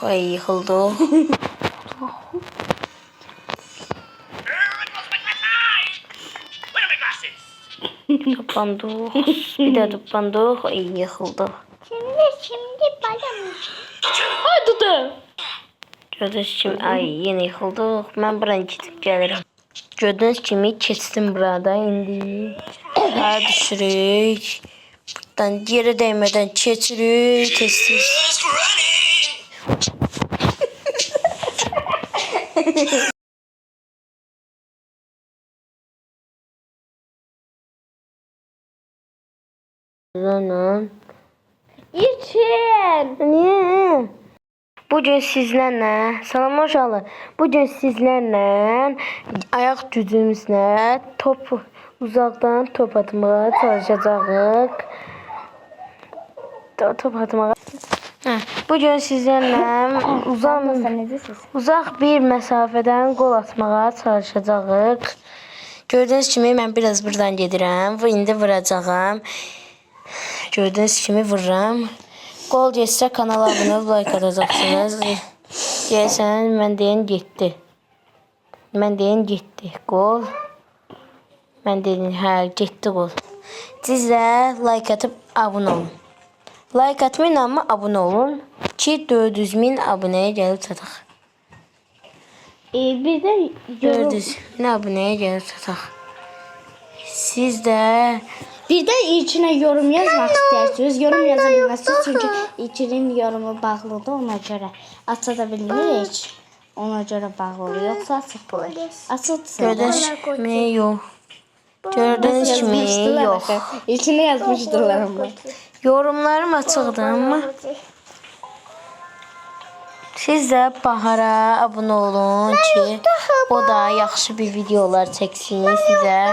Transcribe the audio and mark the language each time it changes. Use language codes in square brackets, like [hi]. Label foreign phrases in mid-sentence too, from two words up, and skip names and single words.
[az] Ay yıxıldıq. Toplandıq. Bir de toplandıq. Ay yıxıldıq. [tr] Şimdi bayram. Ay tutu. [az] Gördüğünüz kimi ay yine yıxıldıq. Mən buranı keçib gəlirəm. Gördüğünüz kimi keçdim burada indi. Daha düşürük. Buradan yerə değmeden keçirik. Keçdik. [tr] Zaten. İçin. Niye? Bugün sizlerle, [az] salam uşaqlar. [tr] Bugün sizlerle ayak gücümüzle uzaktan top atmaya çalışacağıq. Top atmaya. Bugün sizlerle uzak bir mesafeden gol atmaya çalışacağıq. [az] Gördüğünüz kimi mən biraz buradan gedirəm və indi vuracağam. Gördüğünüz kimi vururam. Gol geçsə kanala abunə olub like atacaqsınız. Gəlsən mən deyən getdi. Mən deyən getdi. Gol. Mən deyən hə getdi gol. Siz də like atıp abunə olun. Like atmayın amma abunə olun ki 400.000 abunəyə gəlib çataq. [tr] Bir de [az] 400.000 abunəyə gəlib çataq. Siz də [tr] Bir de içine yorum yazmak isterseniz yorum yazabilirsiniz çünkü içinin yorumu bağlıdır ona göre açabiliriz. Ona göre bağlı yoksa açılır. Açılsın. [az] gördüğünüz kimi yox. Gördüğünüz kimi yox. [tr] İçine yazmışdırlar ama. [az] Yorumlarım açıqdır amma siz də Bahara abunə olun ki o da yaxşı bir videolar çəksin sizə.